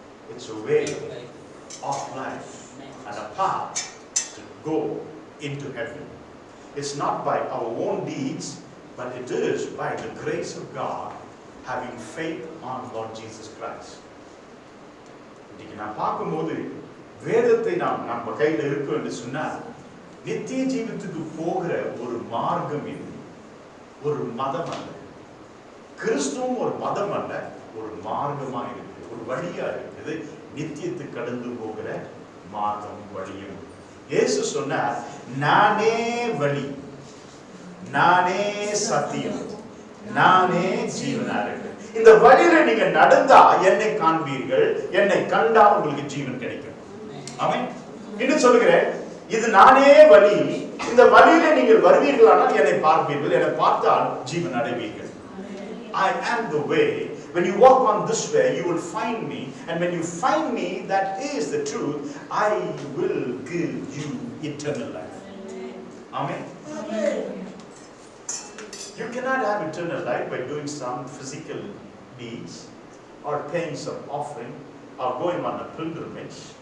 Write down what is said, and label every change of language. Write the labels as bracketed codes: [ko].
[en] It's a way of life and a path to go into heaven. It's not by our own deeds, but it is by the grace of God, having faith on Lord Jesus Christ. [ta] இன்னைக்கு நான் பார்க்கும்போது வேதத்தை நம்ம கையில் இருக்கும் என்று சொன்னால், நித்திய ஜீவத்துக்கு போகிற ஒரு மார்க்கம் இது, ஒரு மதம் அல்ல. கிறிஸ்துவும் ஒரு மதம் அல்ல, ஒரு மார்க்கமா இருக்குது, ஒரு வழியா இருக்குது, நித்தியத்துக்கு கடந்து போகிற மார்க்கம் வழியும். இயேசு சொன்னார், நானே வழி, நானே சத்தியம், நானே ஜீவனா இருக்கு. இந்த வழியில நீங்க நடந்தா என்னை காண்பீர்கள், என்னை கண்டா உங்களுக்கு ஜீவன் கிடைக்கும். ஆமென். இன்னும் சொல்லுகிறேன், இது நானே வழி, இந்த வழியில நீங்கள் வருவீர்களானால் என்னை பார்ப்பீர்கள், என்னை பார்த்தால் ஜீவன் அடைவீர்கள். [en] I am the way. When you walk on this way, you will find me, and when you find me, that is the truth, I will give you eternal life. Amen. You cannot have eternal life by doing some physical deeds or paying some offering or going on a pilgrimage.